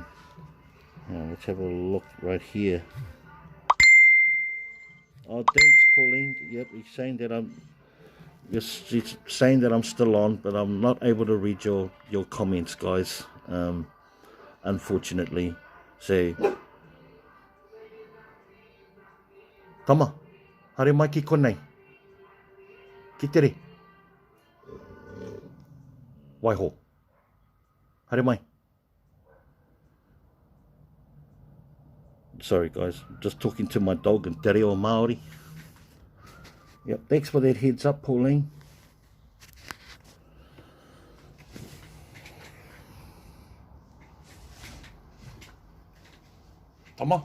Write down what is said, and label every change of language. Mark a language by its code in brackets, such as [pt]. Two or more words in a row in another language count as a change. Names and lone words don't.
[en] Let's have a look right here. Oh, thanks, Pauline. Yep, he's saying that he's saying that I'm still on, but I'm not able to read your comments, guys. Unfortunately. So, [mi] Tama, hare mai ki konei. Ki tere. Waiho. Hare mai. [en] Sorry, guys. Just talking to my dog in Te Reo Māori. Yep, thanks for that heads up, Pauline. Tama.